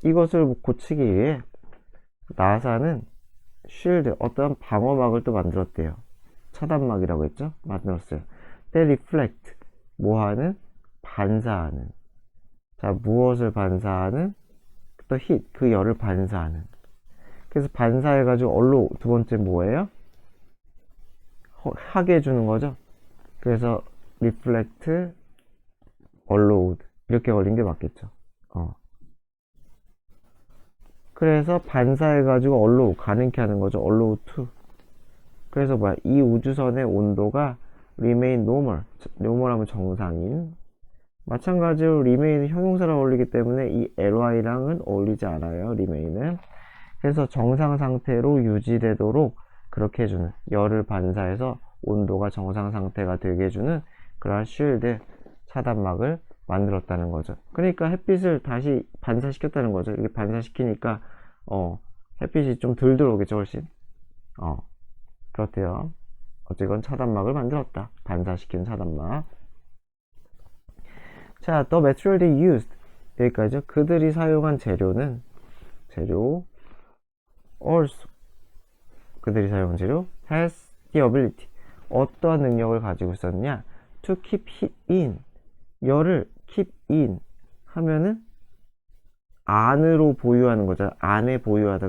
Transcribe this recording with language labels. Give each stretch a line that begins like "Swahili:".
Korean: 이것을 고치기 위해 나사는 shield, 어떠한 방어막을 또 만들었대요. 차단막이라고 했죠? 만들었어요.
English: they reflect,
Korean: 뭐하는? 반사하는. 자, 무엇을 반사하는? 또 heat, 그 열을 반사하는. 그래서 반사해가지고 얼로 두 번째 뭐예요? 하게 해주는 거죠. 그래서
English: reflect, allowed
Korean: 이렇게 걸린 게 맞겠죠. 그래서 반사해가지고 allow, 가능케 하는 거죠.
English: allow to.
Korean: 그래서 뭐야? 이 우주선의 온도가
English: remain normal.
Korean: normal 하면 정상인. 마찬가지로 remain은 형용사랑 어울리기 때문에 이 ly랑은 어울리지 않아요. remain은. 그래서 정상 상태로 유지되도록 그렇게 해주는, 열을 반사해서 온도가 정상 상태가 되게 해주는 그러한 쉴드, 차단막을 만들었다는 거죠. 그러니까 햇빛을 다시 반사시켰다는 거죠. 이게 반사시키니까 햇빛이 좀 덜 들어오겠죠, 훨씬. 그렇대요. 어쨌건 차단막을 만들었다. 반사시키는 차단막.
English: 자, the material they used,
Korean: 여기까지죠. 그들이 사용한 재료는, 재료 also, 그들이 사용한 재료
English: has the ability,
Korean: 어떠한 능력을 가지고 있었느냐,
English: to keep heat in,
Korean: 열을 keep in 하면은 안으로 보유하는 거죠. 안에 보유하다.